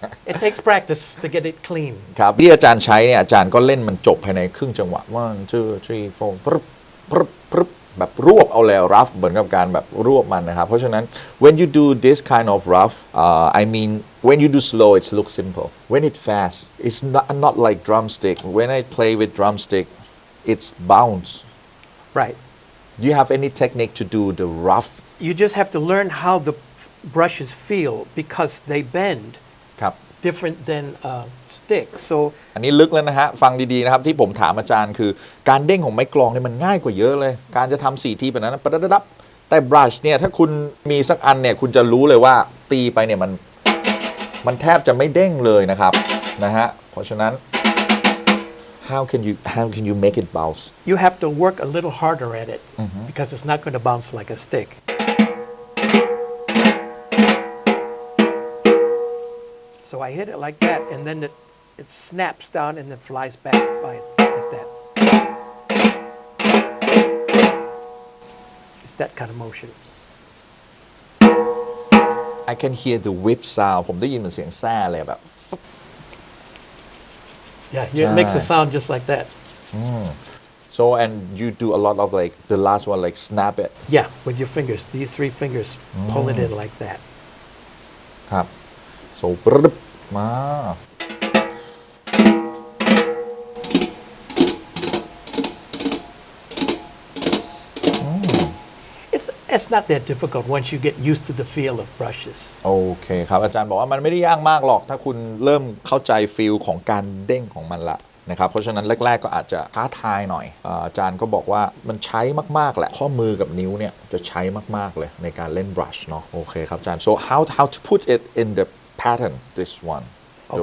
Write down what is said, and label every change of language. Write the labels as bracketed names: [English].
[English] It takes practice to get it clean. [Thai] ครับที่อาจารย์ใช้เนี่ยอาจารย์ก็เล่นมันจบภายในครึ่งจังหวะ 1 2 3 4ปึ๊บปึ๊บปึ๊บแบบรวบเอาแล้ว rough เหมือนกับการแบบรวบมันนะครับเพราะฉะนั้น [English] when you do this kind of rough I mean when you do slow it looks simple when it fast it's not like drumstick when I play with drumstick it's bounce Right. do you have any technique to do the rough You just have to learn how the brushes feel because they bend [Thai] ครับ [English] different than stick. So [Thai] อันนี้ลึกแล้วนะฮะฟังดีๆนะครับที่ผมถามอาจารย์คือการเด้งของไม้กลองเนี่ยมันง่ายกว่าเยอะเลยการจะทำ4ทีแบบนั้นปะดับแต่บรัชเนี่ยถ้าคุณมีสักอันเนี่ยคุณจะรู้เลยว่าตีไปเนี่ยมันแทบจะไม่เด้งเลยนะครับนะฮะเพราะฉะนั้น [English] how can you make it bounce you have to work a little harder at it because it's not going to bounce like a stick. So I hit it like that, and then it snaps down and then flies back by like that. It's that kind of motion. I can hear the whip sound [Thai] ผมได้ยินเหมือนเสียงแซ่เลยแบบ [English] Yeah, it makes a sound just like that. so and you do a lot of like the last one like snap it Yeah, with your fingers. These 3 fingers, pull it in like that. [Thai] ครับ so ปึ๊บมา [English] It's not that difficult once you get used to the feel of brushes. [Thai] โอเคครับอาจารย์บอกว่ามันไม่ได้ยากมากหรอกถ้าคุณเริ่มเข้าใจฟีลของการเด้งของมันละนะครับเพราะฉะนั้นแรกๆก็อาจจะท้าทายหน่อยอาจารย์ก็บอกว่ามันใช้มากๆแหละข้อมือกับนิ้วเนี่ยจะใช้มากๆเลยในการเล่น brush เนาะโอเคครับอาจารย์ [English] so how to put it in the pattern this one the